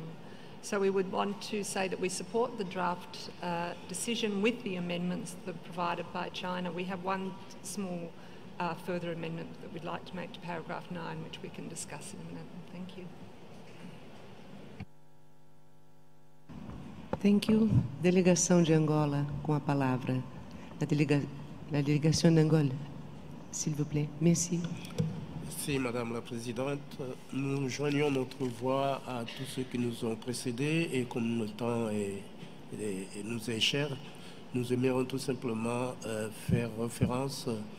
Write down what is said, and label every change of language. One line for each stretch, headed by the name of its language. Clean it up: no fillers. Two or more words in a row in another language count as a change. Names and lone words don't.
English: So we would want to say that we support the draft decision with the amendments that are provided by China. We have one small further amendment that we'd like to make to paragraph 9, which we can discuss in a minute. Thank you. Thank you.
Portuguese: Delegação de Angola, com a palavra.
French: La délégation d'Angola, s'il vous plaît. Merci. Merci, Madame la Présidente. Nous joignons notre voix à tous ceux qui nous ont précédés, et comme le temps nous est cher, nous aimerions tout simplement faire référence